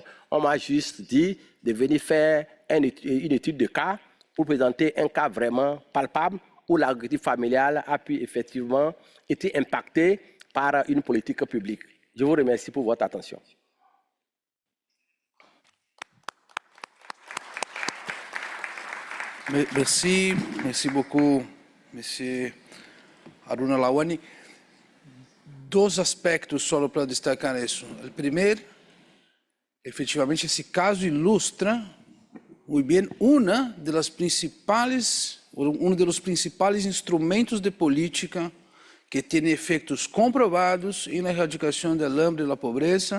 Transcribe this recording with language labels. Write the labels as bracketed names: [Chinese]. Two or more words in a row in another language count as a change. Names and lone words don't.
[French] On m'a juste dit de venir faire une étude de cas pour présenter un cas vraiment palpable où l'agriculture familiale a pu effectivement être impactée par une politique publique. Je vous remercie pour votre attention. Merci beaucoup, Monsieur Aruna Lawani. [Portuguese] Dois aspectos só para destacar isso. O primeiro, efetivamente, esse caso ilustra muito bem um dos principais instrumentos de política que tem efeitos comprovados na erradicação do hambre e da pobreza.